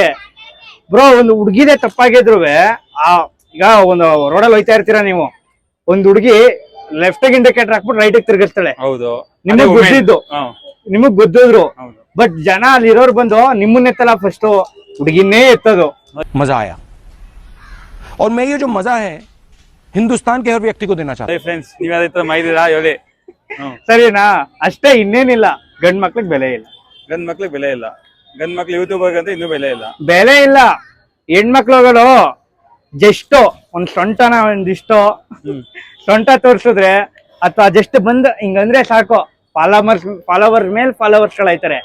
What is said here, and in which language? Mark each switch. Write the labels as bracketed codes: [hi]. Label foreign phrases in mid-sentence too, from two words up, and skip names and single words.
[kn] ಬ್ರೋ, ಒಂದು ಹುಡುಗಿದೆ ತಪ್ಪಾಗಿದ್ರು ಈಗ ಒಂದು ರೋಡಲ್ಲಿ ಹೋಯ್ತಾ ಇರ್ತೀರಾ ನೀವು, ಒಂದ್ ಹುಡುಗಿ [en] left indicator [kn] ಹಾಕ್ಬಿಟ್ಟು ರೈಟ್ ತಿರ್ಗಿಸ್ತಾಳೆ. ಹೌದು, ನಿಮಗ್ ಗೊತ್ತಿದ್ರು. ಬಟ್ ಜನ ಅಲ್ಲಿ ಇರೋರು ಬಂದು ನಿಮ್ಮನ್ನ ಎತ್ತಲ್ಲ, ಫಸ್ಟ್ ಹುಡುಗಿನೇ ಎತ್ತದು. [hi] मजा आया और मैं ये जो मजा है हिंदुस्तान के हर व्यक्ति को देना चाहता हूं. [kn] ಫ್ರೆಂಡ್ಸ್, ನೀವ್ ಯಾವ್ದು ಮಾಡಿದಿರಾ ಹೇಳಿ. ಸರಿನಾ? ಅಷ್ಟೇ, ಇನ್ನೇನಿಲ್ಲ. ಗಂಡ್ ಮಕ್ಳಿಗೆ ಬೆಲೆ ಇಲ್ಲ. ಗಂಡ್ ಮಕ್ಳಿಗೆ ಬೆಲೆ ಇಲ್ಲ. ಗಂಡ್ ಮಕ್ಳು ಯೂಟ್ಯೂಬರ್ ಅಂತ ಇನ್ನೂ ಬೆಲೆ ಇಲ್ಲ. ಹೆಣ್ಮಕ್ಳುಗಳು ಜಸ್ಟ್ ಒಂದ್ ಸೊಂಟನ ಒಂದಿಷ್ಟು ಸೊಂಟ ತೋರ್ಸಿದ್ರೆ ಅಥವಾ ಜಸ್ಟ್ ಬಂದ್ ಹಿಂಗಂದ್ರೆ ಸಾಕು, ಫಾಲೋವರ್ಸ್ ಮೇಲೆ ಫಾಲೋವರ್ಸ್ ಗಳಾಯ್ತಾರೆ.